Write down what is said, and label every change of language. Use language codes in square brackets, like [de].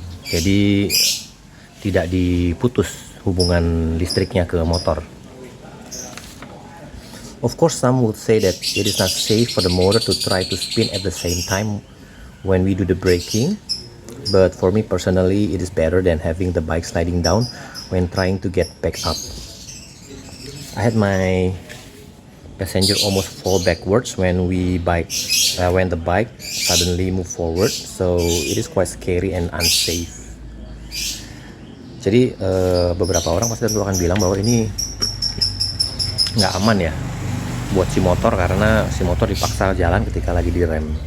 [id] Jadi tidak diputus hubungan listriknya ke motor. [en] Of course, some would say that it is not safe for the motor to try to spin at the same time when we do the braking. But for me personally, it is better than having the bike sliding down when trying to get back up. I had my passenger almost fall backwards when the bike suddenly move forward, so it is quite scary and unsafe. [id] Jadi beberapa orang pasti akan bilang bahwa ini nggak aman ya buat si motor, karena si motor dipaksa jalan ketika lagi direm.